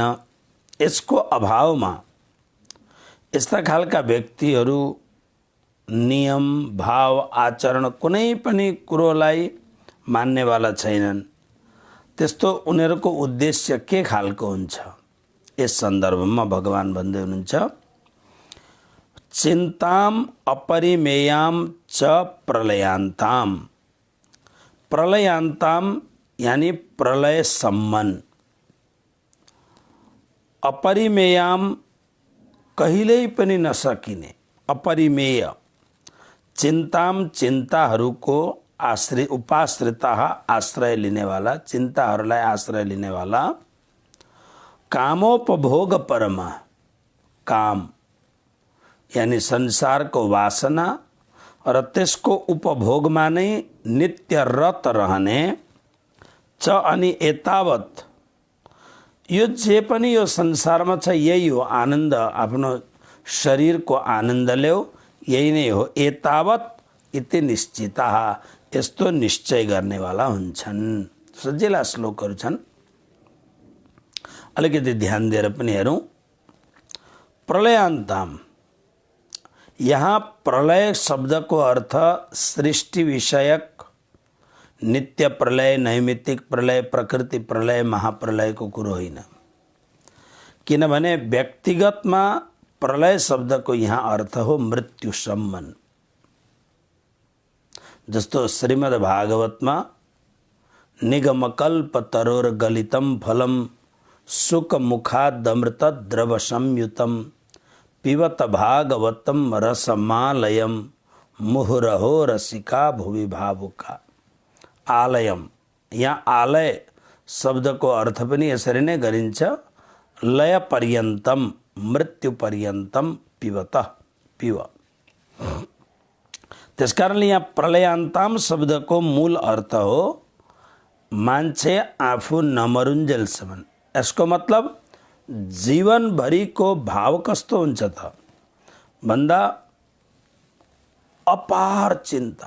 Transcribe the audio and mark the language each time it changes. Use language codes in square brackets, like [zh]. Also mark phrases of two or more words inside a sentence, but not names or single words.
[ne] यसको अभावमा यस्ता खालका व्यक्तिहरू नियम भाव आचरण कुनै पनि कुरोलाई मान्नेवाला छैनन्। त्यस्तो उनीहरूको उद्देश्य के खालको हुन्छ, यस सन्दर्भमा भगवान भन्दै हुनुहुन्छ, [sa] चिन्ताम अपरिमेयां च प्रलयांताम। [ne] प्रलयांताम यानी प्रलय सम्मन, अपरिमेयाम कहिल्यै पनि नसकिने, अपरिमेय। चिन्ताम चिन्ताहरूको उपाश्रिताः आश्रय लिनेवाला, चिन्ताहरूलाई आश्रय लिनेवाला। [sa] कामोपभोग परमा, [ne] काम यानी संसारको वासना र त्यसको उपभोगमा नै नित्य रत रहने। च अनि एतावत, यो जे पनि यो संसारमा छ यही हो आनन्द, आफ्नो शरीरको आनन्द ल्याऊ, यही नै हो। [sa] एतावत इति निश्चितः, [ne] यस्तो निश्चय गर्नेवाला हुन्छन्। सजिला श्लोकहरू छन्, अलिकति ध्यान दिएर पनि हेरौँ। प्रलयांताम, यहाँ प्रलय शब्दको अर्थ सृष्टि विषयक नित्य प्रलय, नैमित्तिक प्रलय, प्रकृति प्रलय, महाप्रलयको कुरो होइन। किनभने व्यक्तिगतमा प्रलय शब्दको यहाँ अर्थ हो मृत्यु सम्मन। [sa] जस्तो श्रीमद् भागवतमा निगमकल्प तरोर गलितम फलम सुख मुखादमृत द्रव संयुतम पिबत भागवतम रसमालयम मुहुरहो रसिका भुवि भावुका। [ne] आलयम, यहाँ आलय शब्दको अर्थ पनि यसरी नै गरिन्छ, [sa] लय पर्यन्तम, मृत्यु पर्यन्तम पिबत, पिब। [ne] त्यसकारणले यहाँ प्रलयांताम शब्दको मूल अर्थ हो मान्छे आफू नमरुन्जेलसम्म। यसको मतलब जीवनभरिको भाव कस्तो हुन्छ त भन्दा अपार चिन्ता।